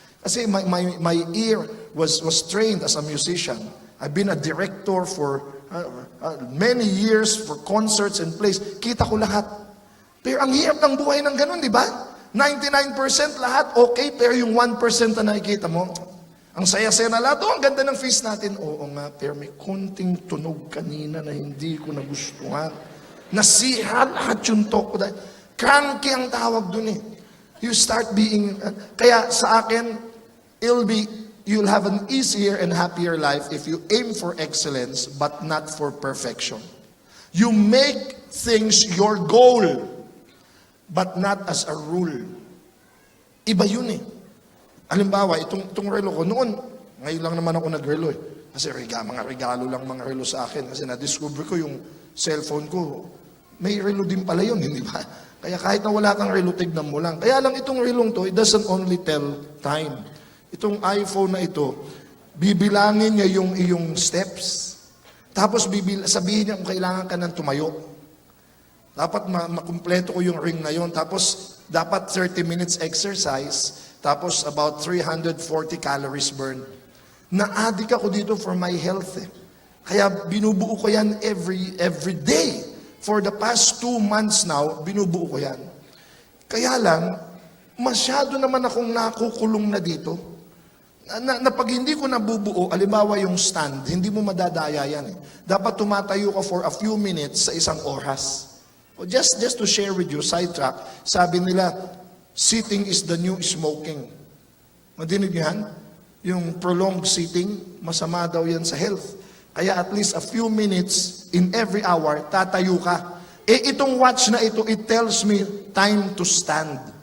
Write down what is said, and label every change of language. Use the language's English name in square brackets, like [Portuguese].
[English] Kasi my ear was trained as a musician. I've been a director for many years for concerts and plays. [Filipino] Kita ko lahat. Pero ang hirap ng buhay ng ganun, di ba? 99% lahat okay, pero yung 1% na nakikita mo, ang saya-saya na lahat. Ang ganda ng feast natin. Oo nga, pero may konting tunog kanina na hindi ko nagustuhan. Nasira lahat yung talk ko. Cranky ang tawag dun eh. [English] You start being, [Filipino] kaya sa akin, [English] you'll have an easier and happier life if you aim for excellence but not for perfection. You make things your goal but not as a rule. [Filipino] Iba yun eh. Halimbawa, itong relo ko, noon, ngayon lang naman ako nagrelo eh. Kasi mga regalo lang mga relo sa akin. Kasi na-discover ko yung cellphone ko, may relo din pala yun, hindi ba? Kaya kahit na wala kang relo, tignan mo lang. Kaya lang itong relong to, [English] it doesn't only tell time. [Filipino] Itong iPhone na ito, bibilangin niya yung iyong steps. Tapos sabihin niya kung kailangan ka ng tumayo. Dapat makumpleto ko yung ring na yon. Tapos dapat [English] 30 minutes exercise. [Filipino] Tapos about 340 calories burn. Na-addict ako dito [English] for my health [Filipino] eh. Kaya binubuo ko yan [English] every day. For the past 2 months now, [Filipino] binubuo ko yan. Kaya lang, masyado naman akong nakukulong na dito. Na pag hindi ko nabubuo, alimbawa yung stand, hindi mo madadaya yan eh. Dapat tumatayo ka [English] for a few minutes [Filipino] sa isang oras. [English] O just to share with you, sidetrack, [Filipino] sabi nila, [English] sitting is the new smoking. [Filipino] Madinig niyo yan? Yung prolonged sitting, masama daw yan sa health. Kaya [English] at least a few minutes in every hour, [Filipino] tatayo ka. Itong watch na ito, [English] it tells me time to stand.